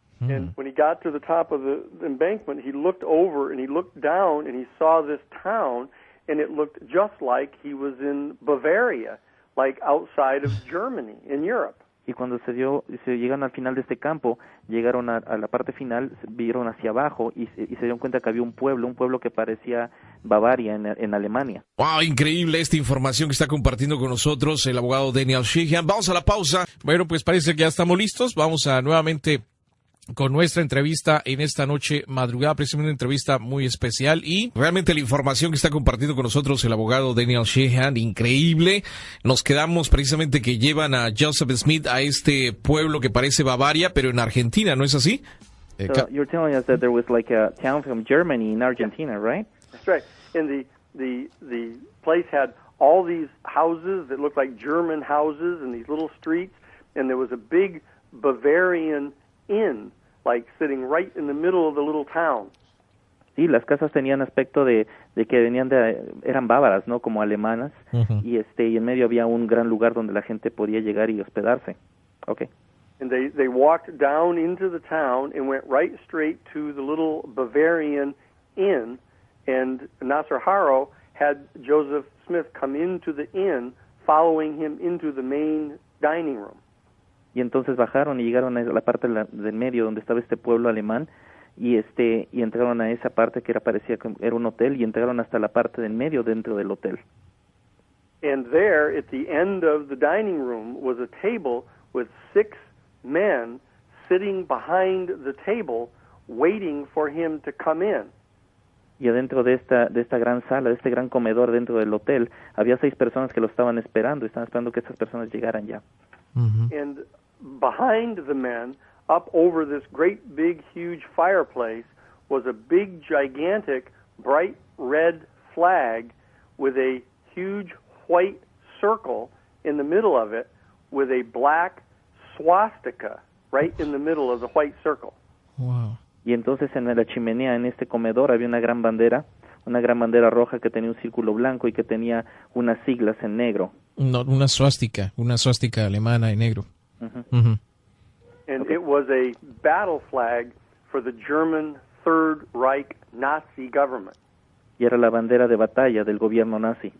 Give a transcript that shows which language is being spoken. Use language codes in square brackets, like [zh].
[en] And when he got to the top of the embankment, he looked over and he looked down and he saw this town, and it looked just like he was in Bavaria, like outside of Germany, in Europe. [es] Y cuando se llegaron al final de este campo, llegaron a la parte final, vieron hacia abajo y se dieron cuenta que había un pueblo que parecía Bavaria en Alemania. Wow, increíble esta información que está compartiendo con nosotros el abogado Daniel Sheehan. Vamos a la pausa. Bueno, pues parece que ya estamos listos. Vamos a nuevamente con nuestra entrevista en esta noche madrugada, precisamente una entrevista muy especial, y realmente la información que está compartiendo con nosotros el abogado Daniel Sheehan, increíble. Nos quedamos precisamente que llevan a Joseph Smith a este pueblo que parece Bavaria, pero en Argentina, ¿no es así? [en] So you're telling us that there was like a town from Germany in Argentina, right? That's right. And the place had all these houses that looked like German houses in these little streets, and there was a big Bavarian inn, like sitting right in the middle of the little town. [es] Sí, las casas tenían aspecto de que eran bávaras, ¿no? Como alemanas, y en medio había un gran lugar donde la gente podía llegar y hospedarse. [en] Okay. And they walked down into the town and went right straight to the little Bavarian inn, and Nasser Haro had Joseph Smith come into the inn, following him into the main dining room. [es] Y entonces bajaron y llegaron a la parte del medio donde estaba este pueblo alemán, y entraron a esa parte que parecía que era un hotel, y entraron hasta la parte del medio dentro del hotel. [en] And there, at the end of the dining room, was a table with 6 men sitting behind the table, waiting for him to come in. [es] Y adentro de esta gran sala, de este gran comedor dentro del hotel, había 6 personas que lo estaban esperando que esas personas llegaran ya. [en] And behind the men, up over this great big huge fireplace, was a big gigantic bright red flag with a huge white circle in the middle of it, with a black swastika right in the middle of the white circle. Wow. [es] Y entonces en la chimenea, en este comedor, había una gran bandera roja que tenía un círculo blanco y que tenía unas siglas en negro. No, una suástica alemana en negro. [en] And it was a battle flag for the German Third Reich Nazi government. [es] Y era la bandera de batalla del gobierno nazi.